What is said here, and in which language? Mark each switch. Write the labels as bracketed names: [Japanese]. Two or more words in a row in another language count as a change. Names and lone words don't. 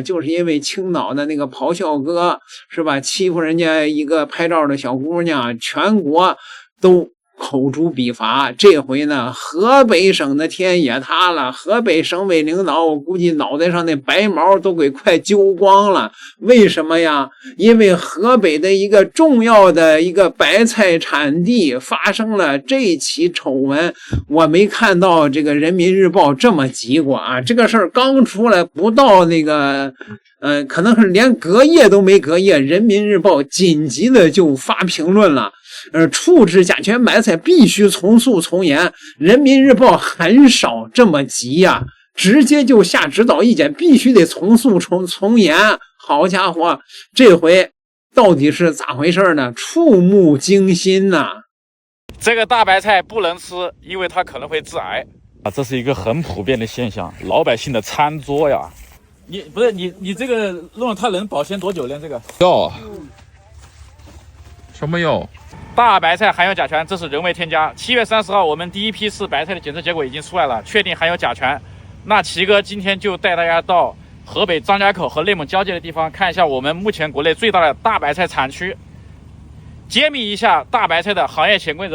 [Chinese] 就是因為青島的那個咆哮哥是吧，欺負人家一個拍照的小姑娘，全國都口誅筆伐。這回呢，河北省的天也塌了，河北省委領導我估計腦袋上那白毛都給快揪光了。為什麼呀？因為河北的一個重要的一個白菜產地發生了這起醜聞。我沒看到這個人民日報這麼急過啊，這個事兒剛出來不到那個可能是連隔夜都沒隔夜，人民日報緊急的就發評論了，處置甲醛白菜必須從速从嚴。人民日報很少這麼急呀，直接就下指導意見，必須得從速從嚴。好家伙，這回到底是咋回事呢？觸目驚心吶！這個大白菜不能吃，因為它可能會致癌啊，這是一個很普遍的現象。老百姓的餐桌呀，你這個弄它能保鮮多久呢？这个药，什麼藥？大白菜含有甲醛，這是人為添加。7月30號，我們第一批次白菜的檢測結果已經出來了，確定含有甲醛。那奇哥今天就帶大家到河北張家口和內蒙交界的地方，看一下我們目前國內最大的大白菜產區，揭秘一下大白菜的行業潛規則。